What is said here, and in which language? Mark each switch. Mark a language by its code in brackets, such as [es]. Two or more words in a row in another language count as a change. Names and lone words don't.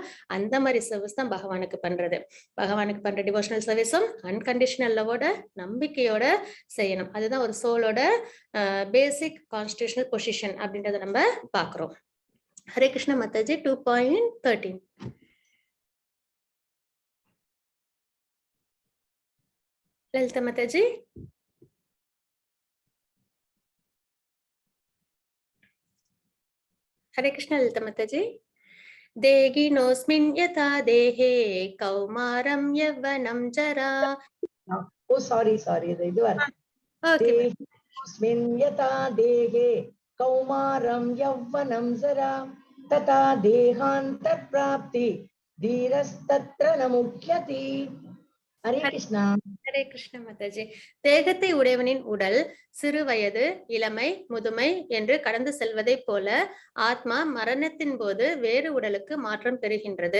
[ta] அந்த மாதிரி சர்வீஸ் தான் பகவானுக்கு பண்றது. பகவானுக்கு பண்ற [en] devotional serviceum unconditional loveoda, [ta] நம்பிக்கையோட செய்யணும். அதுதான் ஒரு சோலோட [en] basic constitutional position [ta] அப்படின்றத நம்ம பாக்குறோம். ஹரே கிருஷ்ண மாதாஜி. 2.13. லலிதா மாதாஜி. हरे कृष्ण ललिता माताजी. [sa] देगिनोऽस्मिन् यथा देहे कौमारं यौवनं जरा. [ta] ஓ சாரி இது வர [en] okay ma'am. [sa] देहिस्मिन् यथा देहे कौमारं यौवनं जरा तथा देहान्तर प्राप्ति धीरस्तत्र न मुह्यति. [ta] ஹரே கிருஷ்ணா. ஹரே கிருஷ்ண மாதாஜி. தேகத்தை உடையவனின் உடல் சிறு வயது, இளமை, முதுமை என்று கடந்து செல்வதை போல ஆத்மா மரணத்தின் போது வேறு உடலுக்கு மாற்றம் பெறுகின்றது.